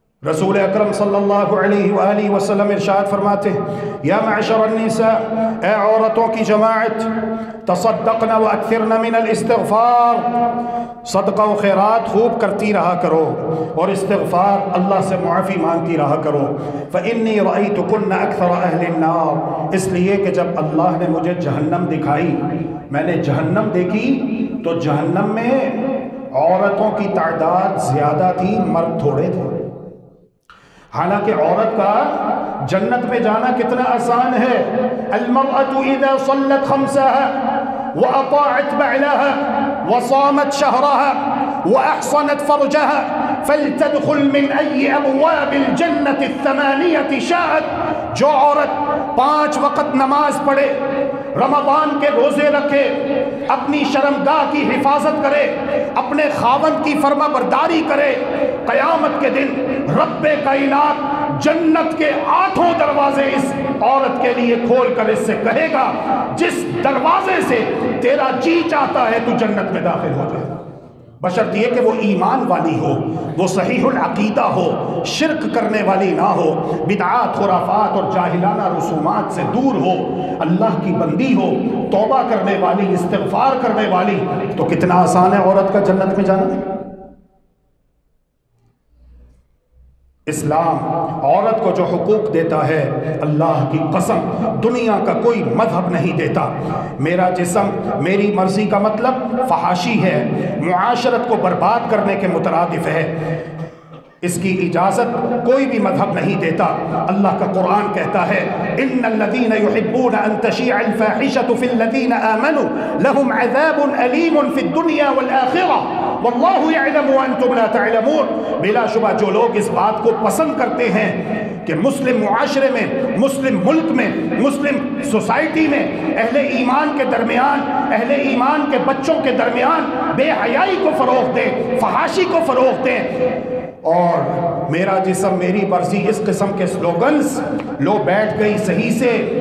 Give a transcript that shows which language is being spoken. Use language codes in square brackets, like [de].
[ur] رسول اکرم صلی اللہ علیہ وآلہ وسلم ارشاد فرماتے ہیں [ar] یا معشر النساء، [ur] اے عورتوں کی جماعت، [ar] تصدقن واکثرن من الاستغفار، [ur] صدقہ و خیرات خوب کرتی رہا کرو اور استغفار، اللہ سے معافی مانگتی رہا کرو۔ [ar] فإنی رأیتکن اکثر اہل النار، [ur] اس لیے کہ جب اللہ نے مجھے جہنم دکھائی، میں نے جہنم دیکھی تو جہنم میں عورتوں کی تعداد زیادہ تھی، مرد تھوڑے تھے۔ حالانکہ عورت کا جنت میں جانا کتنا آسان ہے. [ar] المرأة اذا صلت خمسها واطاعت بعلها وصامت شهرها واحصنت فرجها فلتدخل من اي ابواب الجنة الثمانية شاءت. [ur] جو عورت 5 وقت نماز پڑھے، رمضان کے روزے رکھے، اپنی شرمگاہ کی حفاظت کرے، اپنے خاوند کی فرما برداری کرے، قیامت کے دن رب کائنات جنت کے 8 دروازے اس عورت کے لیے کھول کر اس سے کہے گا جس دروازے سے تیرا جی چاہتا ہے تو جنت میں داخل ہو جائے، بشرط یہ کہ وہ ایمان والی ہو، وہ صحیح العقیدہ ہو، شرک کرنے والی نہ ہو، بدعات خرافات اور جاہلانہ رسومات سے دور ہو، اللہ کی بندی ہو، توبہ کرنے والی، استغفار کرنے والی. تو کتنا آسان ہے عورت کا جنت میں جانا. اسلام عورت کو جو حقوق دیتا ہے، اللہ کی قسم دنیا کا کوئی مذہب نہیں دیتا. میرا جسم میری مرضی کا مطلب فحاشی ہے، معاشرت کو برباد کرنے کے مترادف ہے. اس کی اجازت کوئی بھی مذہب نہیں دیتا. اللہ کا قرآن کہتا ہے [ar] ان الذين يحبون ان تشيع الفاحشة في الذين آمنوا لهم عذاب أليم في الدنيا والآخرة واللہ یعلم وانتم لا تعلمون. [ur] بلا شبہ جو لوگ اس بات کو پسند کرتے ہیں کہ مسلم معاشرے میں، مسلم ملک میں، مسلم سوسائٹی میں اہل ایمان کے درمیان، اہل ایمان کے بچوں کے درمیان بے حیائی کو فروغ دیں، فحاشی کو فروغ دیں، اور میرا جسم میری مرضی اس قسم کے سلوگنز، لو بیٹھ گئی صحیح سے.